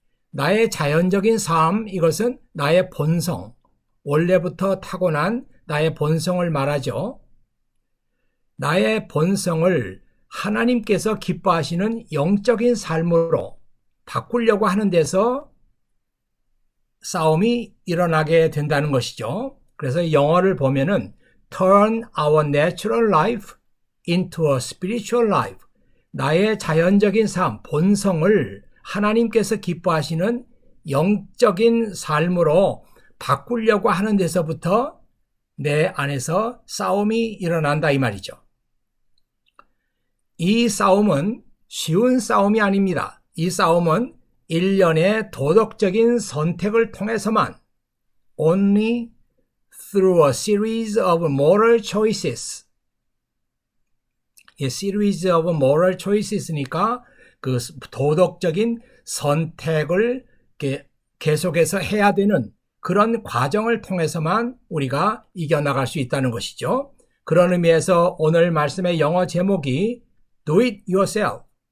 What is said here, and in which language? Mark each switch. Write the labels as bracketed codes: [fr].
[ko] 나의 자연적인 삶, 이것은 나의 본성, 원래부터 타고난 나의 본성을 말하죠. 나의 본성을 하나님께서 기뻐하시는 영적인 삶으로 바꾸려고 하는 데서 싸움이 일어나게 된다는 것이죠. 그래서 영어를 보면은 [en] turn our natural life into a spiritual life. [ko] 나의 자연적인 삶, 본성을 하나님께서 기뻐하시는 영적인 삶으로 바꾸려고 하는 데서부터 내 안에서 싸움이 일어난다 이 말이죠. 이 싸움은 쉬운 싸움이 아닙니다. 이 싸움은 일련의 도덕적인 선택을 통해서만 [en] only through a series of moral choices. series of moral choices [ko] 니까 그 도덕적인 선택을 계속해서 해야 되는 그런 과정을 통해서만 우리가 이겨나갈 수 있다는 것이죠. 그런 의미에서 오늘 말씀의 영어 제목이 [en] Do it yourself.